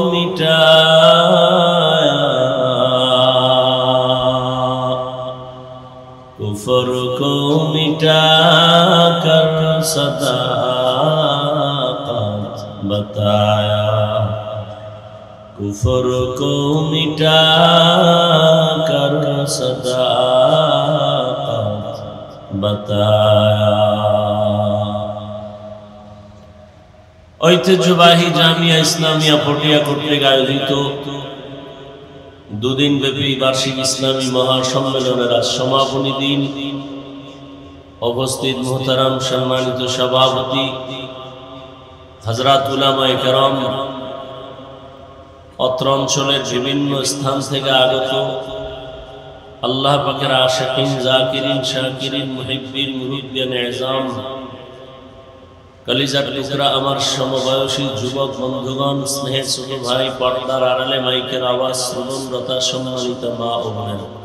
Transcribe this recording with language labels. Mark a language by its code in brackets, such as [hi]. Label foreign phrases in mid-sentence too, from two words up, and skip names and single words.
[ur] مٹایا کفر کو مٹا کر صداقت بتایا کفر کو مٹا کر صداقت بتایا [bn] ঐতিহ্যবাহী জামিয়া ইসলামিয়া পটিয়া কর্তৃক আয়োজিত দুদিন ব্যাপী বার্ষিক ইসলামী মহাসম্মেলনের আজ সমাপনী দিন। উপস্থিত মুহতারাম সম্মানিত সভাপতি হযরত উলামায়ে কেরাম, অত্র অঞ্চলের বিভিন্ন স্থান থেকে আগত আল্লাহ পাকের আশিকিন, জাকিরিন, শাকিরিন, মুহিব্বিন, মুরিদ্দিন ইজাম, কলিজার টুকরা আমার সমবয়সী যুবক বন্ধুগণ, স্নেহের ছোট ভাই, পর্দার আড়ালে মাইকের আওয়াজ শ্রবণরতা সম্মানিত মা ও বোনেরা,